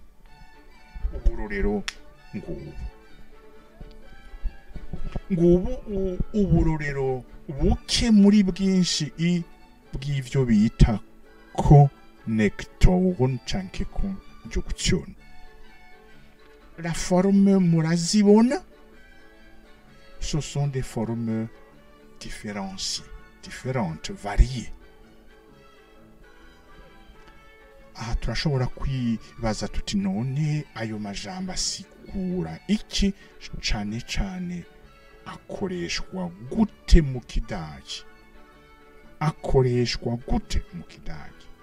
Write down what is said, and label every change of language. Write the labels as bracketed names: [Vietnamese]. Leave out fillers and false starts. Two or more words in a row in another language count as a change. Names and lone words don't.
[Rundi] Uburorero ngubu uburorero buke muri bwinshi bw'ivyo bita connectoren canke conjunction. [French] la forme murazibona, ce sont des formes différenciées, différentes, variées. [Rundi] Aha turashobora kwibaza tuti none ayo majambo asigura iki, cane cane akoreshwa gute mu kidagi, akoreshwa gute mu kidagi.